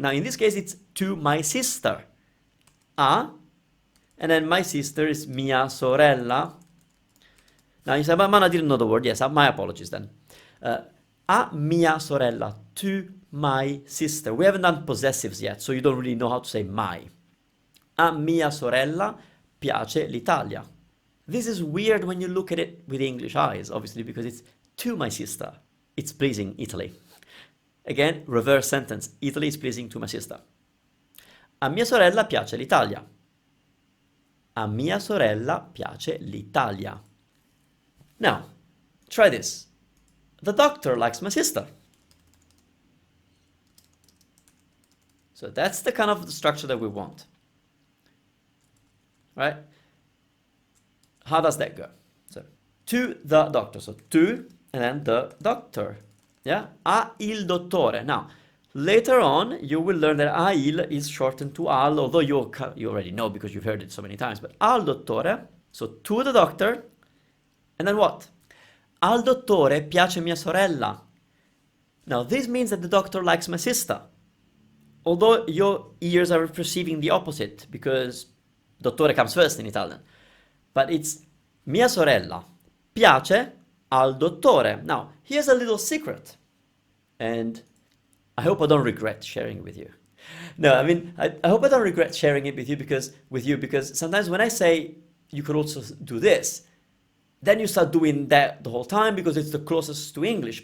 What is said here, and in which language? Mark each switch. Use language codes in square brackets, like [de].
[en] Now in this case it's to my sister. A, and then my sister is [it] mia sorella. [en] Now you say, but man, I didn't know the word. Yes, my apologies then. [it] A mia sorella, [en] to my sister. We haven't done possessives yet, so you don't really know how to say my. [it] A mia sorella piace l'Italia. [en] This is weird when you look at it with English eyes, obviously, because it's to my sister. It's pleasing Italy. Again, reverse sentence. Italy is pleasing to my sister. [it] A mia sorella piace l'Italia. A mia sorella piace l'Italia. [en] Now, try this. The doctor likes my sister. So that's the kind of structure that we want. Right? How does that go? So, to the doctor. So, to, and then the doctor. Yeah? [it] A il dottore. [en] Now, later on, you will learn that a il is shortened to al, although you already know because you've heard it so many times. But [it] al dottore, [en] so to the doctor, and then what? [it] Al dottore piace mia sorella. [en] Now, this means that the doctor likes my sister. Although your ears are perceiving the opposite, because dottore comes first in Italian. But it's [it] mia sorella piace al dottore. [en] Now, here's a little secret. And I hope I don't regret sharing it with you. No, I hope I don't regret sharing it with you because sometimes when I say you could also do this, then you start doing that the whole time because it's the closest to English.